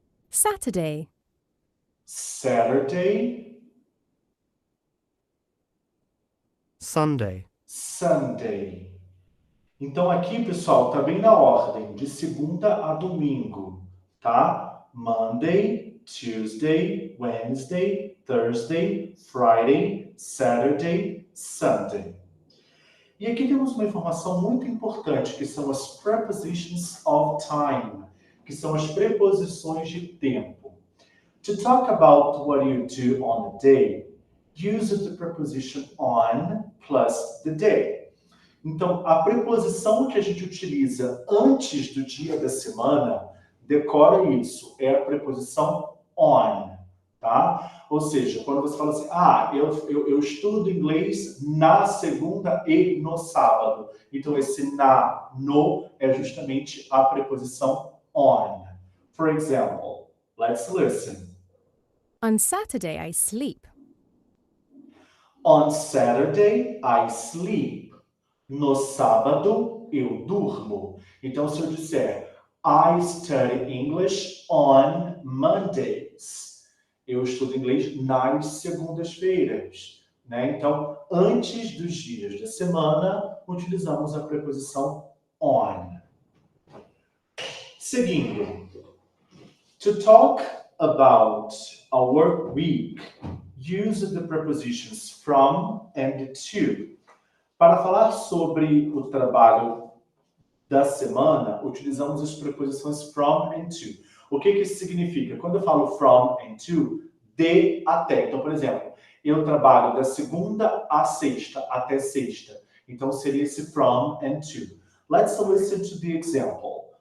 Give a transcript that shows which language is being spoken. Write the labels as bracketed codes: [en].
[en] Saturday, Saturday, Sunday, Sunday. [pt] Então aqui, pessoal, tá bem na ordem, de segunda a domingo, tá? [en] Monday, Tuesday, Wednesday, Thursday, Friday, Saturday, Sunday. [pt] E aqui temos uma informação muito importante, que são as [en] prepositions of time, [pt] que são as preposições de tempo. [en] To talk about what you do on a day, use the preposition on plus the day. [pt] Então, a preposição que a gente utiliza antes do dia da semana, decora isso, é a preposição on, tá? Ou seja, quando você fala assim, eu estudo inglês na segunda e no sábado. Então, esse na, no, é justamente a preposição on. [en] For example, let's listen. on Saturday I sleep. On Saturday, I sleep. [pt] No sábado, eu durmo. Então, se eu disser, [en] I study English on Mondays. [pt] Eu estudo inglês nas segundas-feiras, né? Então, antes dos dias da semana, utilizamos a preposição on. Seguindo. [en] To talk about a work week, use the prepositions from and to. [pt] Para falar sobre o trabalho da semana, utilizamos as preposições from and to. O que isso significa? Quando eu falo from and to, de até. Então, por exemplo, eu trabalho da segunda à sexta, até sexta. Então, seria esse from and to. [en] Let's listen to the example.